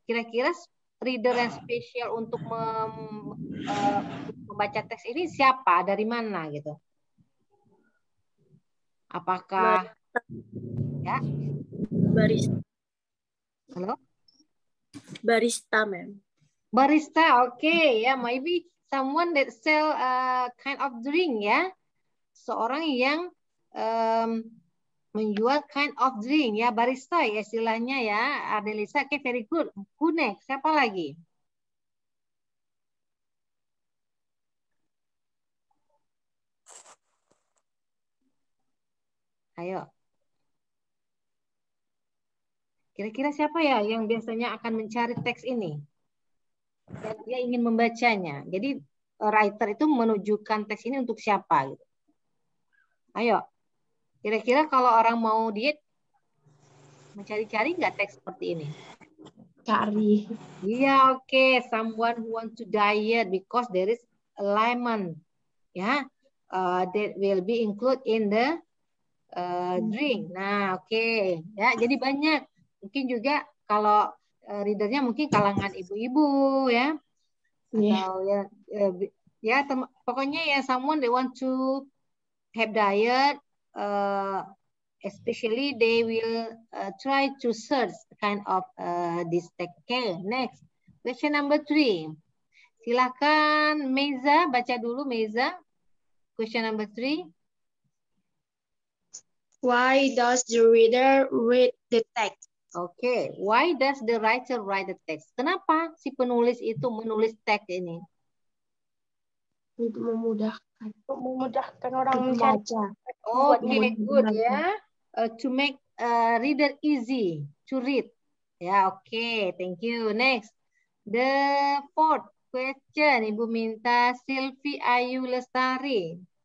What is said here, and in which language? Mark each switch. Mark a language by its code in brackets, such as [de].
[id] Kira-kira reader yang spesial untuk membaca teks ini siapa? Dari mana gitu? Apakah ya? Barista. Halo? Barista, ma'am. Barista, okay. [en] Ya, maybe someone that sell kind of drink ya. [id] Seorang yang menjual [en] kind of drink [id] ya, barista ya istilahnya ya. [en] Ardelisa, okay, very good. Who next? [id] Siapa lagi? Ayo. Kira-kira siapa ya yang biasanya akan mencari teks ini? Dan dia ingin membacanya. Jadi writer itu menunjukkan teks ini untuk siapa gitu. Ayo. Kira-kira kalau orang mau diet mencari-cari nggak teks seperti ini? Cari. Iya, oke. [en] Someone who want to diet because there is a lemon. Ya. That will be included in the drink. [id] Nah, oke. Ya, jadi banyak. Mungkin juga kalau readernya mungkin kalangan ibu-ibu ya. Atau ya pokoknya ya [en] someone they want to have diet, especially they will try to search kind of this text. Okay, next. Question number 3. [id] Silakan Meza, baca dulu Meza. Question number 3. [en] Why does the reader read the text? Oke, why does the writer write the text? [id] Kenapa si penulis itu menulis teks ini? Untuk memudahkan orang membaca. Oke, good ya. [en] To make reader easy to read. Ya, oke, thank you. Next, the fourth question. [id] Ibu minta Silvi Ayu Lestari.